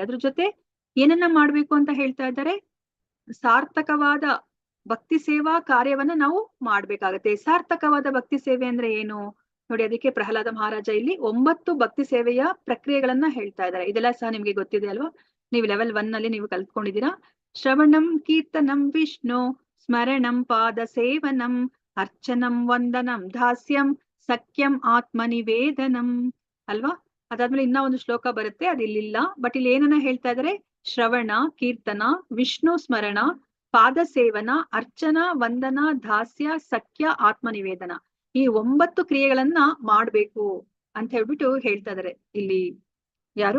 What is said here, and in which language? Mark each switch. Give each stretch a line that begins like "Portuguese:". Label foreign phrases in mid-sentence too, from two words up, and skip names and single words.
Kannada: ಅದ್ರ ಜೊತೆ ಏನನ್ನ ಮಾಡ್ಬೇಕು ಅಂತ ಹೇಳ್ತಾ ಇದ್ದಾರೆ? ಸಾರ್ಥಕವಾದ ಭಕ್ತಿ ಸೇವಾ ಕಾರ್ಯವನ್ನ ನಾವು ಮಾಡ್ಬೇಕಾಗತ್ತೆ. ಸಾರ್ಥಕವಾದ ಭಕ್ತಿ ಸೇವೆ ಅಂದ್ರೆ ಏನು ನೋಡಿ, ಅದಕ್ಕೆ ಪ್ರಹ್ಲಾದ ಮಹಾರಾಜ ಇಲ್ಲಿ 9 ಭಕ್ತಿ ಸೇವೆಯ ಪ್ರಕ್ರಿಯೆಗಳನ್ನ ಹೇಳ್ತಾ ಇದ್ದಾರೆ. ಇದೆಲ್ಲ ಸಹ ನಿಮ್ಗೆ ಗೊತ್ತಿದೆ ಅಲ್ವಾ? ನೀವು ಲೆವೆಲ್ 1 ನಲ್ಲಿ ನೀವು ಕಲ್ತ್ಕೊಂಡಿದ್ದೀರಾ.
Sanskrit: ಶ್ರವಣಂ ಕೀರ್ತನಂ ವಿಷ್ಣು ಸ್ಮರಣಂ ಪಾದ ಸೇವನಂ ಅರ್ಚನಂ ವಂದನಂ ದಾಸ್ಯಂ ಸಖ್ಯಂ ಆತ್ಮನಿವೇದನಂ ಅಲ್ವಾ?
Kannada: ಅದಾದ್ಮೇಲೆ ಇನ್ನ ಒಂದು ಶ್ಲೋಕ ಬರುತ್ತೆ, ಅದು ಇಲ್ಲಿಲ್ಲ. ಬಟ್ ಇಲ್ಲಿ ಏನನ್ನ ಹೇಳ್ತಾ ಇದಾರೆ? ಶ್ರವಣ, ಕೀರ್ತನ, ವಿಷ್ಣು ಸ್ಮರಣ, ಪಾದ ಸೇವನ, ಅರ್ಚನಾ, ವಂದನ, ದಾಸ್ಯ, ಸಖ್ಯ, ಆತ್ಮನಿವೇದನ, ಈ 9 ಕ್ರಿಯೆಗಳನ್ನ ಮಾಡ್ಬೇಕು ಅಂತ ಹೇಳ್ಬಿಟ್ಟು ಹೇಳ್ತಾ ಇದಾರೆ ಇಲ್ಲಿ ಯಾರು?